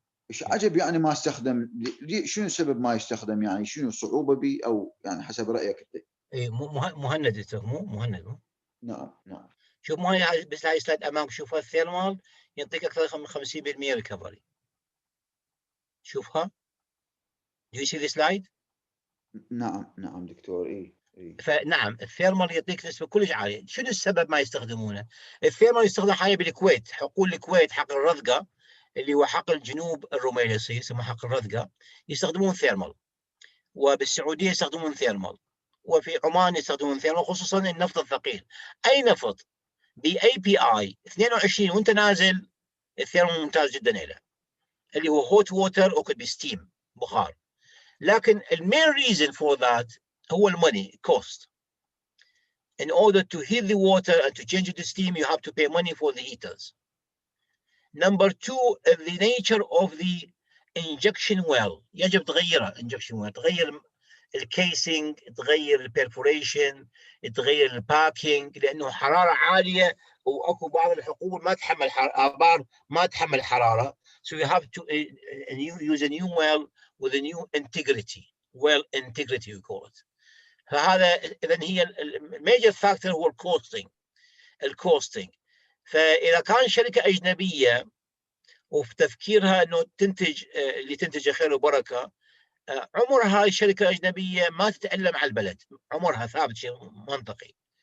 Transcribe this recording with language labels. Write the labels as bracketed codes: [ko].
[ar] ايش عجب يعني ما استخدم؟ شنو السبب ما يستخدم؟ يعني شنو الصعوبه بي؟ او يعني حسب رايك انت. اي مهند مو مهند. نعم. شوف ما هي بس هاي سلايد امامك، شوفها الثيرمال يعطيك اكثر من 50% ريكفري. شوفها. [en] Do you see the slide؟ [ar] نعم دكتور. اي فنعم الثيرمال يعطيك نسبه كلش عاليه. شنو السبب ما يستخدمونه؟ الثيرمال يستخدم حاليا بالكويت، حقول الكويت حق الرذقه اللي هو حقل جنوب الرميلسي يسمى حقل الرذقه يستخدمون ثيرمال، وبالسعوديه يستخدمون ثيرمال، وفي عمان يستخدمون ثيرمال، خصوصا النفط الثقيل. اي نفط بAPI 22 وانت نازل الثيرمال ممتاز جدا له، اللي هو هوت ووتر او كود ستيم بخار. لكن المين ريزن فور ذات هو الموني cost. [en] In order to heat the water and to change it to steam, you have to pay money for the heaters. Number two, the nature of the injection well. [ar] يجب تغيره injection well، تغير الكيسنج، تغير البرفوريشن، تغير الباكينج، لانه حراره عاليه واكو بعض الحقول ما تحمل ابار ما تحمل حراره. [en] So you have to use a new well with a new integrity. Well integrity we call it. [ar] فهذا اذا هي الميجر فاكتور هو الكوستنج. فاذا كان شركه اجنبيه وفي تفكيرها انه تنتج اللي تنتجه خير وبركه، عمر هاي الشركه الاجنبيه ما تتألم على البلد، عمرها ثابت، شيء منطقي.